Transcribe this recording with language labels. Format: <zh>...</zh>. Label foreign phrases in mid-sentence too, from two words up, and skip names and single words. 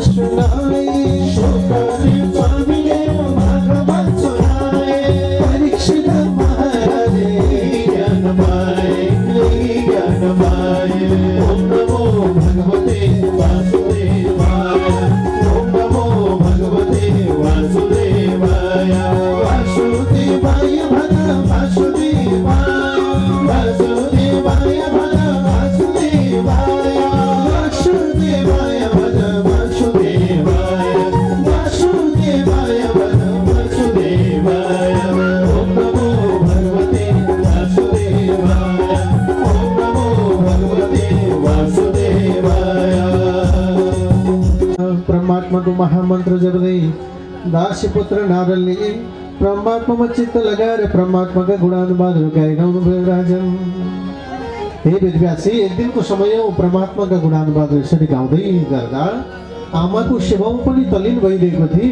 <ne>सुनाए, सुखदेव स्वामीले भागवत सुनाए, परीक्षित महाराजे ज्ञान पाए।</ne> <sa>ओम नमो भगवते वासुदेवाय, ओम नमो भगवते वासुदेवाय, वासुदेवाय भज वासुदेवाय, वासुदेवाय भज वासुदेवाय, वासुदेवाय भज वासुदेवाय, वासुदेवाय भज वासुदेवाय। ओम नमो भगवते वासुदेवाय, ओम नमो भगवते वासुदेवाय।</sa> <ne>परमात्माको महामन्त्र जप्दै दासीपुत्र नारदले परमात्मामा चित्त लगाएर परमात्माका गुणानुवादहरू गाइरहनु भयो। राजन हे वेदव्यासी एक दिनको समय परमात्माका गुणानुवाद यसरी गाउँदै गर्दा आमाको सेवामा पनि तल्लीन भइरहेको थिए।</ne>